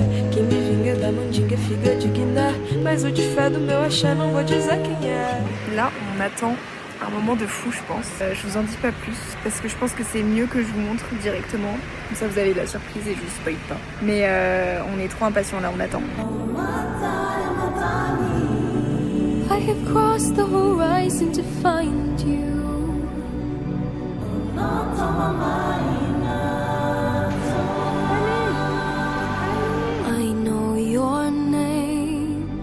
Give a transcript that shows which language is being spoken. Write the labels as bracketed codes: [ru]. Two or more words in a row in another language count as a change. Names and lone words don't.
[pt] Quem me vinga da mandinga, figa de Guiné. Mas o de fé do meu axé não vou dizer quem é. [fr] Là, on attend un moment de fou, je pense. Je vous en dis pas plus parce que je pense que c'est mieux que je vous montre directement. Comme ça, vous avez la surprise et je vous spoil pas. Mais on est trop impatients là, on attend. [en] I have crossed the horizon to find you. I know your name.